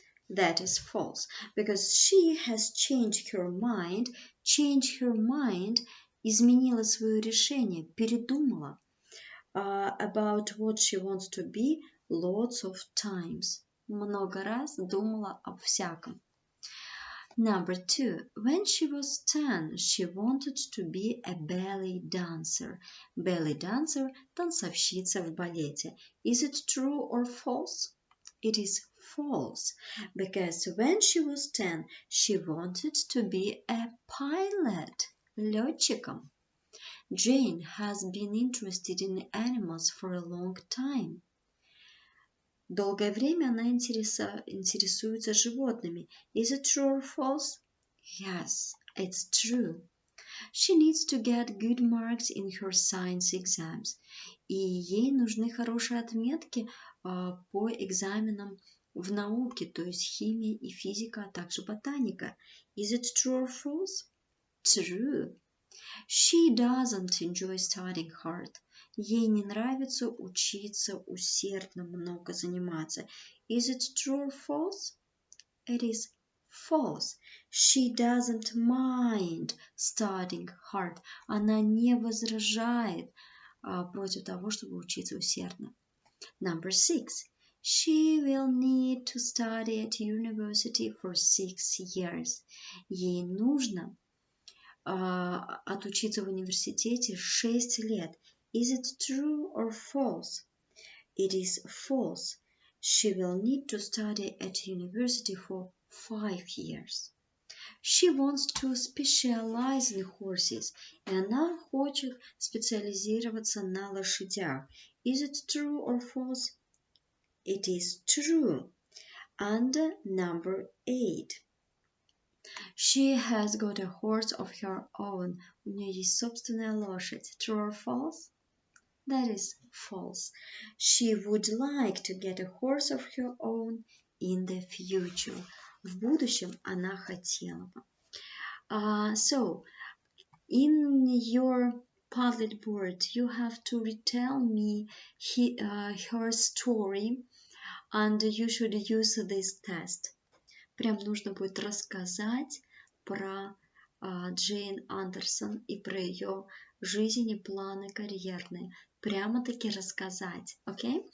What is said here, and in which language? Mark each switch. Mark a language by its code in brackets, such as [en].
[en] That is false, because she has changed her mind. Change her mind – [ru] изменила свое решение, передумала [en] about what she wants to be lots of times. [ru] Много раз думала об всяком. [en] Number 2. When she was 10, she wanted to be a ballet dancer. Ballet dancer [ru] – танцовщица в балете. [en] Is it true or false? It is false, because when she was 10, she wanted to be a pilot, летчиком. Jane has been interested in animals for a long time. [ru] Долгое время она интересуется животными. [en] Is it true or false? Yes, it's true. She needs to get good marks in her science exams. [ru] И ей нужны хорошие отметки по экзаменам в науке, то есть химия и физика, а также ботаника. [en] Is it true or false? True. She doesn't enjoy studying hard. [ru] Ей не нравится учиться усердно, много заниматься. [en] Is it true or false? It is false. She doesn't mind studying hard. [ru] Она не возражает против того, чтобы учиться усердно. [en] Number 6. She will need to study at university for 6 years. [ru] Ей нужно отучиться в университете 6 лет. [en] Is it true or false? It is false. She will need to study at university for 5 years. She wants to specialize in horses. [ru] И она хочет специализироваться на лошадях. [en] Is it true or false? It is true. And number 8. She has got a horse of her own. [ru] У нее есть собственная лошадь. [en] True or false? That is false. She would like to get a horse of her own in the future. [ru] В будущем она хотела бы. [en] So, in your Padlet board, you have to retell me her story, and you should use this test. [ru] Прям нужно будет рассказать про Джейн Андерсон и про ее жизнь и планы карьерные. Прямо-таки рассказать, okay?